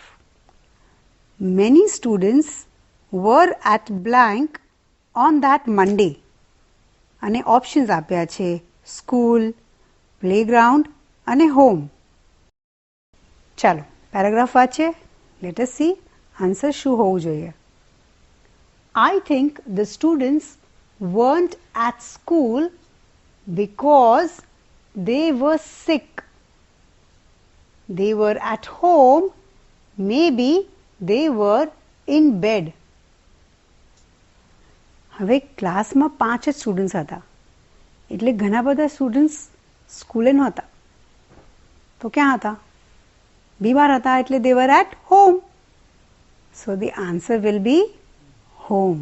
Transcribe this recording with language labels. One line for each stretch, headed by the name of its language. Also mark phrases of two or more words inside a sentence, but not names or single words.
English: Many students were at blank on that Monday.
Gujarati: અને ઓપ્શન્સ આપ્યા છે સ્કૂલ, પ્લેગ્રાઉન્ડ અને હોમ. ચાલો પેરેગ્રાફ વાંચીએ.
English: let us see answer
Gujarati: શું હોવું જોઈએ.
English: I think the students weren't at school because they were sick. They were at home, maybe they were in bed.
Gujarati: હવે ક્લાસમાં 5 જ સ્ટુડન્ટ્સ હતા એટલે ઘણા બધા સ્ટુડન્ટ્સ સ્કૂલે નહોતા. તો ક્યાં હતા? બીમાર હતા એટલે
English: they were at home. So the answer will be home.